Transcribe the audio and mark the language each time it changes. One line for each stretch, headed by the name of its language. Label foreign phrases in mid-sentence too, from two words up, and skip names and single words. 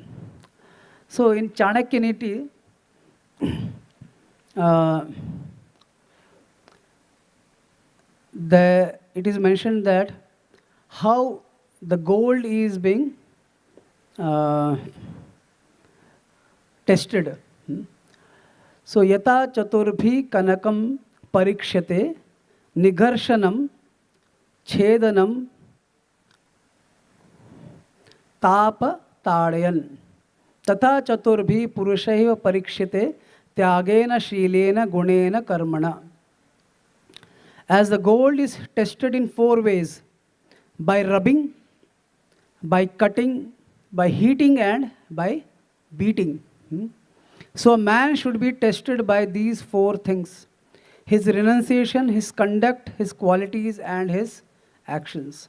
English: So in Chanakya Niti, it is mentioned that how the gold is being tested.
Sanskrit: So yata chaturbhi kanakam parikshate nigharshanam chedanam tapa tadayan tata chaturbhi purushaiva parikshate tyagena shilena gunena karmana.
English: As the gold is tested in 4 ways: by rubbing, by cutting, by heating, and by beating. So a man should be tested by these 4 things: his renunciation, his conduct, his qualities, and his actions.